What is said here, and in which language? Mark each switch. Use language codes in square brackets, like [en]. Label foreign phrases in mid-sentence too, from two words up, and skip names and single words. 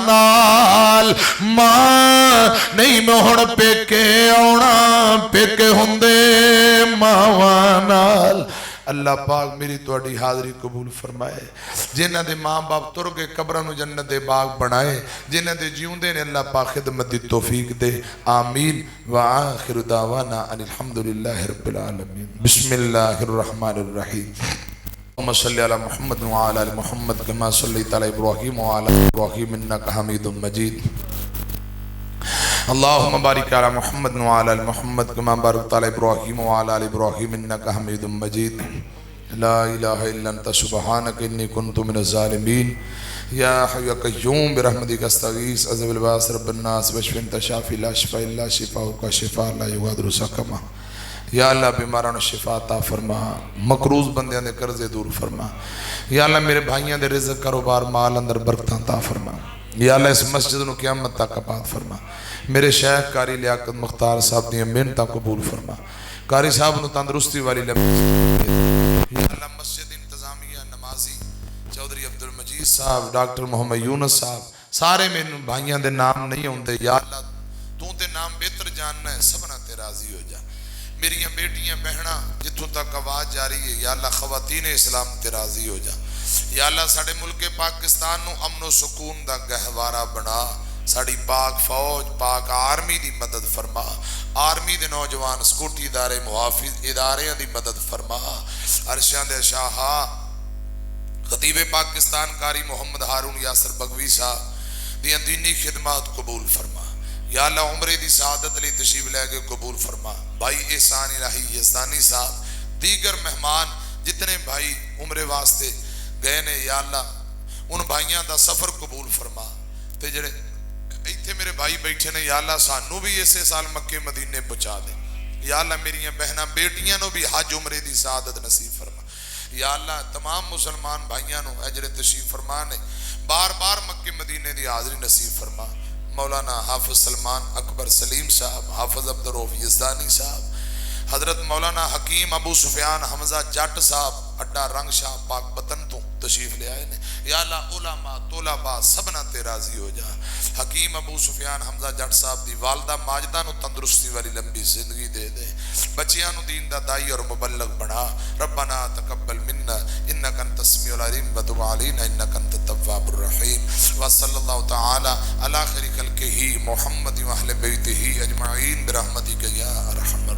[pa] نال ماں نہیں میں ہن پیکے آونا پیکے ہوندے ماواں نال اللہ پاک میری تواڈی حاضری قبول فرمائے جنہاں دے ماں باپ تر گئے قبراں نو جنت دے باغ بنائے جنہاں دے جیوندے نے اللہ پاک خدمت دی توفیق دے آمین [ar] وآخر دعوانا ان الحمدللہ رب العالمین بسم اللہ الرحمن الرحیم اللهم صل على محمد وعلى ال محمد كما صليت على ابراهيم وعلى ال ابراهيم انك حميد مجيد اللهم بارك على محمد وعلى ال محمد كما باركت على ابراهيم وعلى ال ابراهيم انك حميد مجيد لا اله الا انت سبحانك اني كنت من الظالمين يا حي يا قيوم برحمتك استغيث عذب الباس رب الناس واشف انت شافي لا شفاء الا شفاءك شفاء لا يغادر سقما [pa] یا اللہ بیماران شفا عطا فرما مقروض بندیاں دے قرضے دور فرما یا اللہ میرے بھائیاں دے رزق کاروبار مال اندر برکتاں عطا فرما یا اللہ اس مسجد نو قیامت تک آباد فرما میرے شیخ قاری لیاقت مختار صاحب دی محنتاں قبول فرما قاری صاحب نو تندرستی والی لمبی یا اللہ مسجد انتظامیہ نمازی چودھری عبدالمجید صاحب ڈاکٹر محمد یونس صاحب سارے میرے بھائیاں دے نام نہیں ہوندے یا اللہ تو تے نام بہتر جاننا ہے سبنا تے راضی ہو جا میری بیٹیاں بہناں جتوں تک آواز جاری ہے یا اللہ خواتین اسلام تے راضی ہو جا یا اللہ ساڑے ملک پاکستان نو امن و سکون دا گہوارہ بنا ساڑی پاک فوج پاک آرمی دی مدد فرما آرمی دے نوجوان سکوٹی ادارے محافظ ادارے دی مدد فرما عرشاں دے شاہا خطیب پاکستان قاری محمد ہارون یاسر بگوی صاحب دی دینی خدمات قبول فرما یا اللہ عمرے دی سعادت علی تشریف لے کے قبول فرما بھائی احسان الہی یزدانی صاحب دیگر مہمان جتنے بھائی عمرے واسطے گئے نے یا اللہ ان بھائیاں دا سفر قبول فرما تے جڑے ایتھے میرے بھائی بیٹھے نے یا اللہ سانو بھی اسے سال مکے مدینے پہنچا دے یا اللہ میری بہناں بیٹیاں نو بھی حج عمرے دی سعادت نصیب فرما یا اللہ تمام مسلمان بھائیاں نو اجر تشریف فرما نے بار بار مکے مدینے دی حاضری نصیب فرما مولانا حافظ سلمان اکبر سلیم صاحب حافظ عبدالرؤف یزدانی صاحب حضرت مولانا حکیم ابو سفیان حمزہ جٹ صاحب اڈا رنگ شاہ پاک بطن تو تشریف لے آئے نے یا اللہ علماء طلباء سبنا تے راضی ہو جا حکیم ابو سفیان حمزہ جٹ صاحب دی والدہ ماجدہ نو تندرستی والی لمبی زندگی دے دے بچیاں نو دین دا دائی اور مبلغ بنا [ar] ربنا تقبل منا انکا انت السمیع العلیم وتب علینا انکا انت التواب الرحیم وصلی اللہ تعالی علی خیر خلقہ محمد و اہل بیتہ اجمعین برحمتک یا ارحم